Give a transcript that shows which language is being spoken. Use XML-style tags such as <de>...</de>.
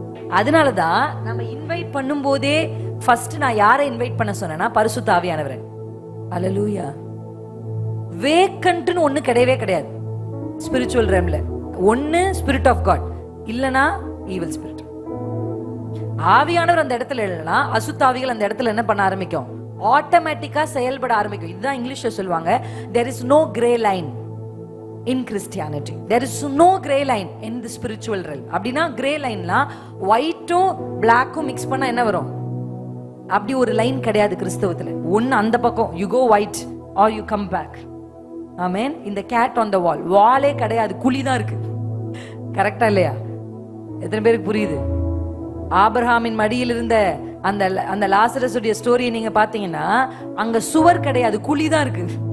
<ta>அதனாலதான் நம்ம இன்வைட் பண்ணும் போதே ஃபர்ஸ்ட் நான் யாரை இன்வைட் பண்ண சொன்னேன்னா பரிசுத்த ஆவியானவரை. ஹல்லேலூயா. வேக்கன்ட்னு ஒண்ணு கிடையவே கிடையாது ஸ்பிரிச்சுவல் ரேம்ல. ஒன்னு ஸ்பிரிட் ஆஃப் காட், இல்லனா ஈவில் ஸ்பிரிட். ஆவியானவர் அந்த இடத்துல இல்லைன்னா அசுத்தாவிகள் அந்த இடத்துல என்ன பண்ண ஆரம்பிக்கும்? ஆட்டோமேட்டிக்கா செயல்பட ஆரம்பிக்கும். இதுதான் இங்கிலீஷ்ல சொல்லுவாங்க,</ta> <en>there is no gray line in Christianity, there is no gray line in the spiritual realm.</en> <ta>அப்படின்னா gray lineனா ஒயிட்டும் பிளாக்கும் மிக்ஸ் பண்ணா என்ன வரும்? அப்படி ஒரு லைன் கிடையாது கிறிஸ்தவத்துல. ஒன்னு அந்த பக்கம்</ta> <en>you go white or you come back.</en> <ta>ஆமென். இந்த கேட் ஆன் த வால், வாலே கிடையாது, குழி தான் இருக்கு. கரெக்டா இல்லையா? எத்தனை பேருக்கு புரியுது? ஆபிரகாமின் மடியில் இருந்த அந்த லாசரஸுடைய ஸ்டோரியை நீங்க பாத்தீங்கன்னா அங்க சுவர் கிடையாது, குழி தான் இருக்கு.</ta>